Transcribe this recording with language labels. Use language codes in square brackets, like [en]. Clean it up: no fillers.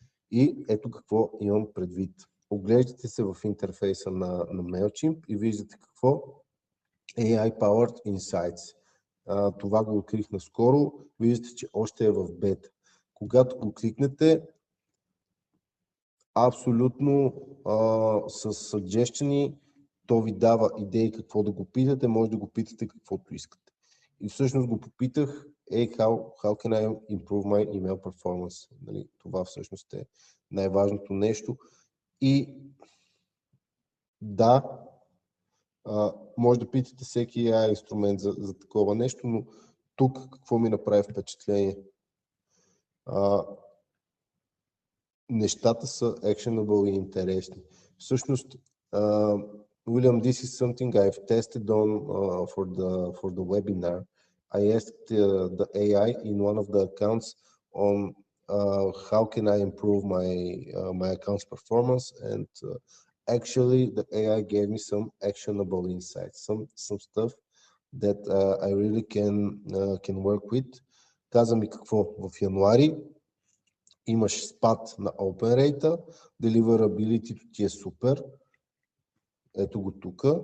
[bg] И ето какво имам предвид. Оглеждате се в интерфейса на MailChimp и виждате какво AI Powered Insights. Това го открих наскоро. Виждате, че още е в бета. Когато го кликнете, абсолютно с suggestion, то ви дава идеи какво да го питате, може да го питате каквото искате. И всъщност го попитах, [en] how can I improve my email performance? [bg] Нали, това всъщност е най-важното нещо. И да, може да питате всеки AI инструмент за такова нещо, но тук какво ми направи впечатление? Нещата са actionable и интересни. Всъщност, [en] William, this is something I've tested on for the webinar. I asked the AI in one of the accounts on how can I improve my account's performance, and actually the AI gave me some actionable insights, some stuff that I really can work with. [bg] Каза ми какво в януари имаш спад на open rate, deliverability ти е супер. Ето го тук.